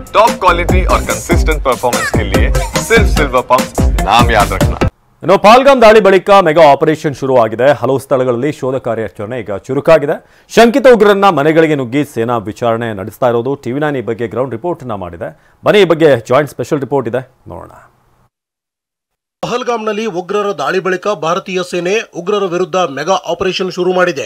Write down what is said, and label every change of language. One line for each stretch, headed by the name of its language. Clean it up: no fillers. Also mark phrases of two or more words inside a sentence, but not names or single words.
English: top quality
Hindi: और
English: consistent performance
Hindi: के लिए सिर्फ सिल्वर पंप नाम याद रखना।
Kannada: ಇನ್ನು ಪಾಲ್ಗಾಮ್ ದಾಳಿ ಬಳಿಕ
English: mega operation
Kannada: ಶುರುವಾಗಿದೆ. ಹಲವು ಸ್ಥಳಗಳಲ್ಲಿ ಶೋಧ ಕಾರ್ಯಾಚರಣೆ ಈಗ ಚುರುಕಾಗಿದೆ. ಶಂಕಿತ ಉಗ್ರರನ್ನ ಮನೆಗಳಿಗೆ ನುಗ್ಗಿ ಸೇನಾ ವಿಚಾರಣೆ ನಡೆಸ್ತಾ ಇರೋದು. ಟಿವಿ9 ಈ ಬಗ್ಗೆ
English: ground report
Kannada: ಅನ್ನ ಮಾಡಿದೆ. ಬನ್ನಿ ಈ ಬಗ್ಗೆ
English: joint special report
Kannada: ಇದೆ, ನೋಡೋಣ. ಪಹಲ್ಗಾಮ್ನಲ್ಲಿ ಉಗ್ರರ ದಾಳಿ ಬಳಿಕ ಭಾರತೀಯ ಸೇನೆ ಉಗ್ರರ ವಿರುದ್ಧ
English: mega operation
Kannada: ಶುರು ಮಾಡಿದೆ.